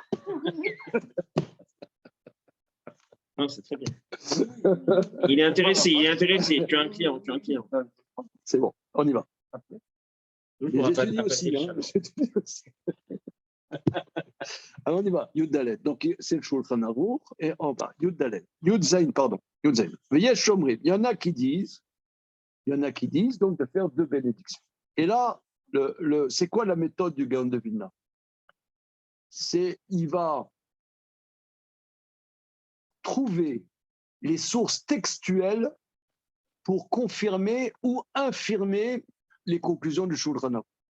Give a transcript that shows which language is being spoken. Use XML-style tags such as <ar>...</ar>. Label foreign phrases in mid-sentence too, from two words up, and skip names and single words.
<fr>Non, c'est très bien. Il est intéressé. Tu as un client. C'est bon, on y va. J'étudie aussi. Alors on y va. Yud Dalet. Donc c'est le Shulchan Aruch et en bas Yud Dalet. Yud Zain, pardon. Yud Zain.</fr> <he>ויש שומרים.</he> <fr>Il y en a qui disent donc de faire 2 bénédictions. Et là, c'est quoi la méthode du Gaon de Vilna? Il va trouver les sources textuelles pour confirmer ou infirmer les conclusions du Shulchan Aruch.</fr>